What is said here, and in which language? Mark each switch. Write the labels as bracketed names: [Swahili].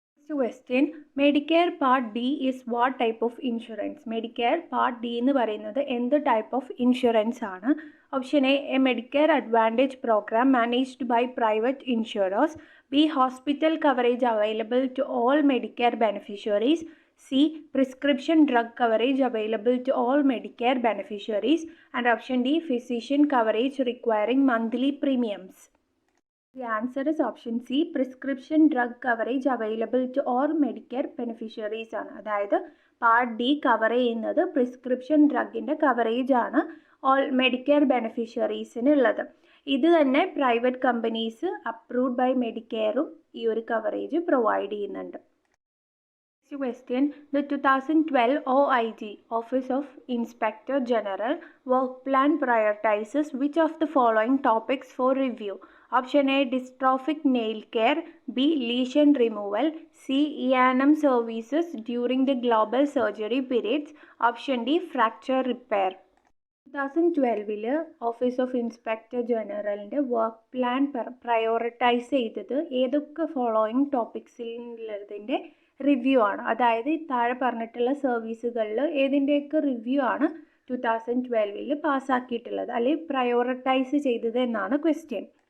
[English] Question, Medicare Part D is what type of insurance? [Malayalam] Medicare Part D എന്ന് പറയുന്നത് എന്ത് type of insurance ആണ്? [English] Option A, a Medicare advantage program managed by private insurers. B, hospital coverage available to all Medicare beneficiaries. C, prescription drug coverage available to all Medicare beneficiaries. And option D, physician coverage requiring monthly premiums. The answer is option C, prescription drug coverage available to all Medicare beneficiaries [Malayalam] ആണ്. അതായത് part D cover ചെയ്യുന്നത് prescription ഡ്രഗിൻ്റെ coverage ആണ് all Medicare ബെനിഫിഷ്യറീസിന് ഉള്ളത്. ഇത് തന്നെ [English] private companies approved by [Malayalam] മെഡിക്കെയറും ഈ ഒരു coverage provide ചെയ്യുന്നുണ്ട്. [English] Next question, the 2012 OIG, Office of Inspector General, work plan prioritizes which of the following topics for review? Option A, dystrophic nail care. B, lesion removal. C, E&M services during the global surgery periods. Option D, fracture repair. [Malayalam] 2012 office of inspector ജനറലിൻ്റെ work plan prioritise ചെയ്തത് ഏതൊക്കെ following ടോപ്പിക്സിലുള്ളതിൻ്റെ review ആണ്. അതായത് താഴെ പറഞ്ഞിട്ടുള്ള സർവീസുകളിൽ ഏതിൻ്റെയൊക്കെ review ആണ് 2012 പാസ്സാക്കിയിട്ടുള്ളത് അല്ലെങ്കിൽ prioritise ചെയ്തത് എന്നാണ് ക്വസ്റ്റ്യൻ.